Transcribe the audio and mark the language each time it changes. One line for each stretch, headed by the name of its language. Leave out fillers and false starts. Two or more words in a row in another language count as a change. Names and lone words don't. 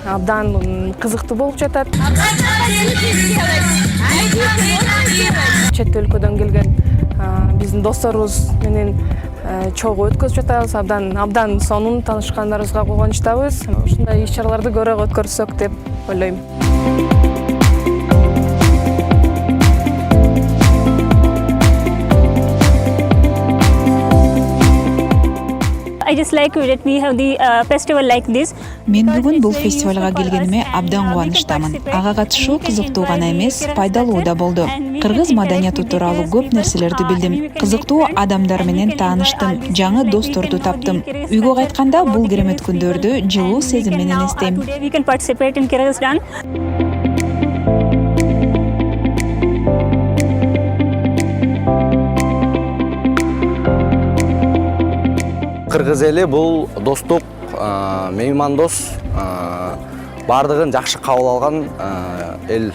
Kyrgyz: Абдан кызыктуу болуп жатат. Чет өлкөдөн келген биздин досторубуз менен чогуу өткөзүп жатабыз. Абдан сонун таанышкандарыбызга кубанычтабыз. Ушундай иш-чараларды көбүрөөк өткөрсөк деп ойлойм.
English: I just like that we have the festival like this.
Kyrgyz: Мен бүгүн бул фестивалга келгениме абдан кубанычтамын. Ага катышуу кызыктуу гана эмес, пайдалуу да болду. Кыргыз маданияты тууралуу көп нерселерди билдим. Кызыктуу адамдар менен тааныштым, жаңы досторду таптым. Үйгө кайтканда бул керемет күндөрдү жылуу сезим менен эстейм.
English: We can participate in Kyrgyzstan.
Kyrgyz: Кыргыз эли бул достук, меймандос, бардыгын жакшы кабыл алган эл.